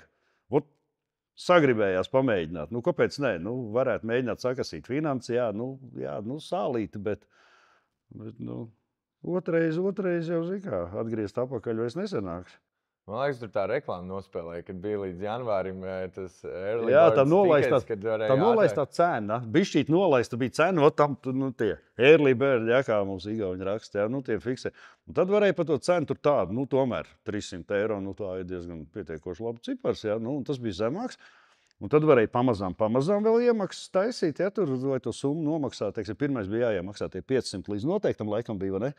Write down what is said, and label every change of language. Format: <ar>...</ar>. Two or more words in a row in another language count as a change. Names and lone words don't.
<lv>Vot sagribējās pamēģināt. Kāpēc nē? Varētu mēģināt sakasīt finansi, jā, sālīti, bet otrais jau zikā, atgriezt apakaļ vairs nesanāks. Man liekas, tur tā reklāma nospēlēja, kad bija līdz janvārim tas early jā,</lv> <en>birds tickets,</en> <lv>tā nolaistā cena. Bišķīt nolaista bija cena, tam tie</lv> <en>early bird,</en> <lv>jā, kā mums igauņi raksta, jā, tie fiksē. Un tad varēja par to cenu tur tādu, tomēr 300 eiro, tā ir diezgan pietiekoši labi cipars, jā, un tas bija zemāks. Un tad varēja pamazām vēl iemaksas taisīt, ja tur vai to summu nomaksāt. Teiksim, pirmais bija jāiemaksā tie 500 līdz noteiktam laikam bija, vai ne?</lv>